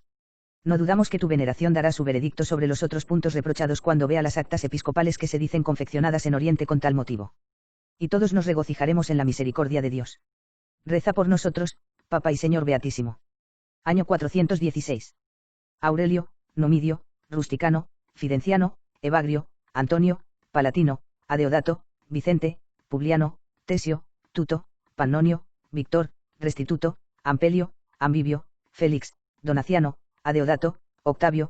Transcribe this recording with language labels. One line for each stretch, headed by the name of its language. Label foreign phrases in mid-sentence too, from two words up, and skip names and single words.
Spanish: No dudamos que tu veneración dará su veredicto sobre los otros puntos reprochados cuando vea las actas episcopales que se dicen confeccionadas en Oriente con tal motivo. Y todos nos regocijaremos en la misericordia de Dios. Reza por nosotros, Papa y Señor Beatísimo. Año 416. Aurelio, Numidio, Rusticano, Fidenciano, Evagrio, Antonio, Palatino, Adeodato, Vicente, Publiano, Tesio, Tuto, Pannonio, Víctor, Restituto, Ampelio, Ambibio, Félix, Donaciano, Adeodato, Octavio,